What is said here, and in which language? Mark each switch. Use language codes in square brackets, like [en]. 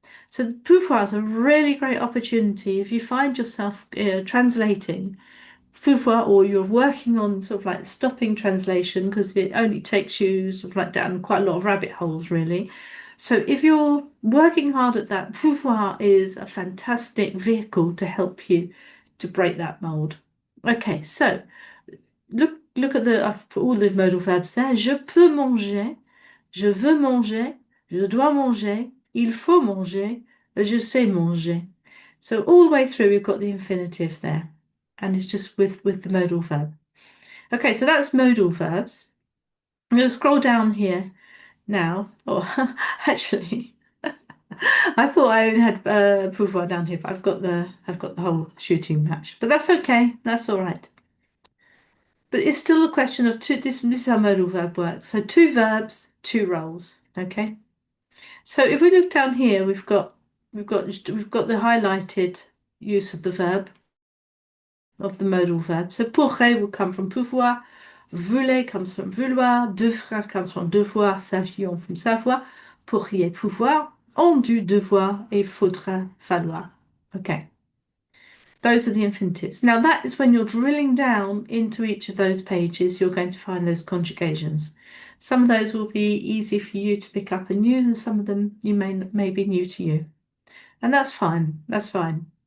[en] So pouvoir is a really great opportunity if you find yourself translating pouvoir, or you're working on sort of like stopping translation because it only takes you sort of like down quite a lot of rabbit holes, really. So if you're working hard at that, pouvoir is a fantastic vehicle to help you to break that mold. Okay, so look at I've put all the modal verbs there. [fr] Je peux manger, je veux manger, je dois manger, il faut manger, je sais manger. [en] So all the way through, we've got the infinitive there, and it's just with the modal verb. Okay, so that's modal verbs. I'm going to scroll down here now. Oh, actually, I thought I only had pouvoir down here, but I've got the whole shooting match. But that's okay. That's all right. But it's still a question of two. This is how modal verb works. So two verbs, two roles. Okay. So if we look down here, we've got the highlighted use of the verb, of the modal verb. So pourrait will come from pouvoir, voulait comes from vouloir, devra comes from devoir, savions from savoir, pourriez pouvoir, ont dû devoir, et faudra falloir. Okay. Those are the infinitives. Now that is when you're drilling down into each of those pages, you're going to find those conjugations. Some of those will be easy for you to pick up and use, and some of them you may be new to you. And that's fine. That's fine.